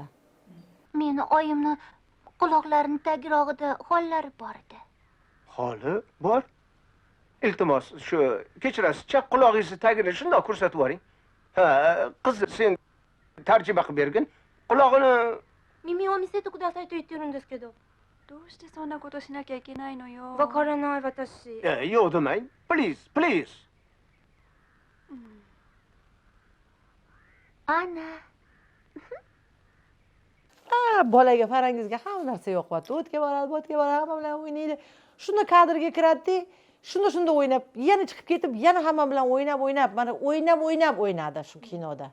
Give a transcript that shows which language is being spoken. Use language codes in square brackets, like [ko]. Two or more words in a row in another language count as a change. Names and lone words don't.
[uz] Meni oyimni quloqlarini tagirog'ida xollari bor edi. Holi bor. Iltimos, shu kechirasiz, chaq qulog'ingizni tagini shundoq ko'rsatib yuboring. Ha, qiz sen tarjima qilib bergin. Qulog'ini [ja] 耳を見せてくださいと言ってるんですけど。どうしてそんなことしなきゃいけないのよ。わからない私。 [uz] yo'q demang. Please. Ana. Bolaga Farangizga hamma narsa yoqyapti. O'tga boradi, hamma bilan o'ynaydi. Shunda kadrga kiradi, shunda o'ynab, yana chiqib ketib, yana hamma bilan o'ynab, mana o'ynadi shu kinoda.